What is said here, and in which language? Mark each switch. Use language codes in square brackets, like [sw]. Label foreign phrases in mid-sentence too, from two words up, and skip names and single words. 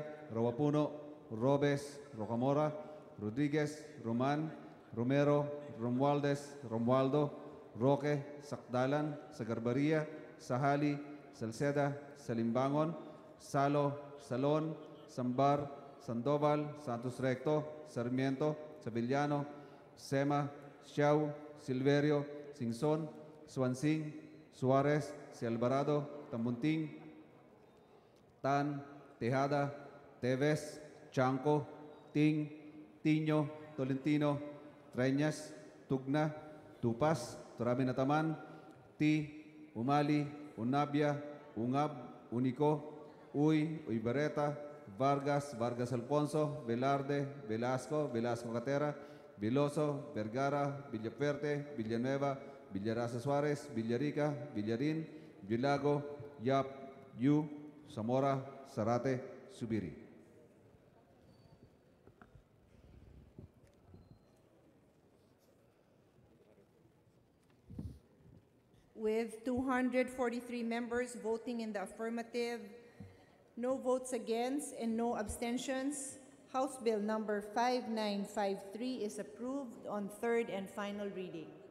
[en] Rawapuno, Robes, Rocamora, Rodriguez, Roman, Romero, Romualdez, Romualdo, Roque, Sakdalan, Sagarbaria, Sahali, Salceda, Salimbangon, Salo, Salon, Sambar, Sandoval, Santos Recto, Sarmiento, Sabillano, Sema, Xiao, Silverio, Singson, Swansing, Suarez, Si Alvarado, Tambunting, Tan, Tejada, Teves, Chanco, Ting, Tiño, Tolentino, Treñas, Tugna, Tupas, Turabinataman, Ti, Umali, Unabia, Ungab, Unico, Uybareta, Vargas, Vargas Alfonso, Velarde, Velasco, Velasco Catera, Veloso, Vergara, Villafuerte, Villanueva, Villarasa Suárez, Villarica, Villarín, Villago, Yap, Yu, Zamora, Zarate, Subiri. With 243 members voting in the affirmative, no votes against, and no abstentions, House Bill number 5953 is approved on third and final reading.